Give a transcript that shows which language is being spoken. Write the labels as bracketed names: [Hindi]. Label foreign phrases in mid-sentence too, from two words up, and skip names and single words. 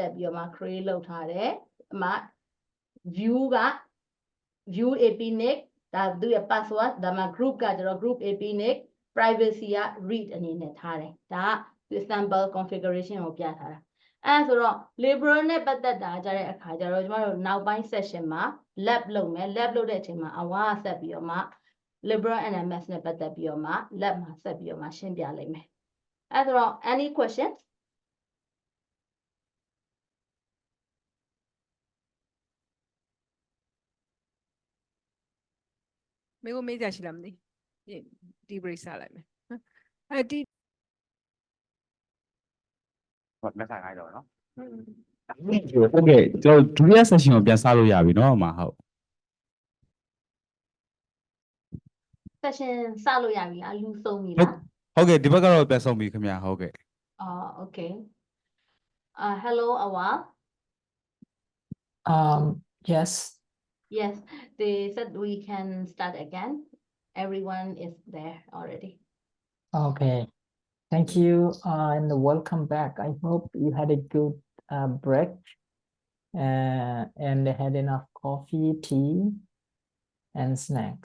[Burmese] သက်ပြီးတော့မှ create လုပ်ထားတယ်အမှ view APNIC ဒါသူ့ရဲ့ password ဒါမှ group ကကျတော့ group APNIC privacy က read အနေနဲ့ထားတယ်ဒါက [English] sample configuration [Burmese] ကိုပြထားတာအဲ့ဆိုတော့ liberal နဲ့ပတ်သက်တာကြတဲ့အခါကျတော့ကျမတို့နောက်ပိုင်း session မှာ lab လုပ်မယ် lab လုပ်တဲ့အချိန်မှာအဝါဆက်ပြီးတော့မှ liberal NMS နဲ့ပတ်သက်ပြီးတော့မှ lab မှာဆက်ပြီးတော့မှရှင်းပြလိုက်မယ်အဲ့ဆိုတော့ [English] any questions [Burmese] မေကိုမေးကြရှိလားမသိဒီ break စလိုက်မယ်အဲ့ဒီ ဟုတ်လက်ခံခိုင်းတော့နော်ဟုတ်ကဲ့ကျွန်တော်ဒုတိယ session ကိုပြန်စလို့ရပြီเนาะအမဟုတ် session စလို့ရပြီလားလူဆုံးပြီလား ဟုတ်ကဲ့ဒီဘက်ကတော့ပြန်ဆုံးပြီခင်ဗျာဟုတ်ကဲ့ [English] okay hello Awa Yes. yes they said we can start again everyone is there already Okay. Thank you and welcome back. I hope you had a good break and had enough coffee, tea, and snacks.